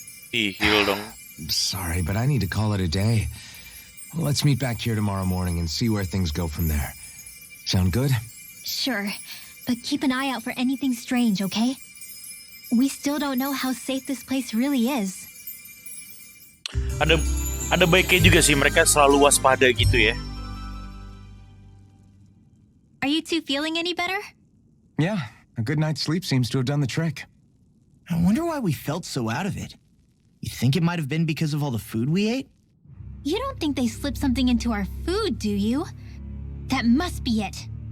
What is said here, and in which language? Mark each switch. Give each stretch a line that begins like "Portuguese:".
Indonesian: Heal dong.
English: Sorry, but I need to call it a day. Let's meet back here tomorrow morning and see where things go from there. Sound good? Sure, but keep an eye out for anything strange, okay? We still don't know how safe this place really is.
Indonesian: Ada baiknya juga sih mereka selalu waspada gitu ya.
English: Are you two feeling any better? Yeah, a good night's sleep seems to have done the trick. I wonder why we felt so out of it. You think it might have been because of all the food we ate? You don't think they slipped something into our food, do you? That must be it.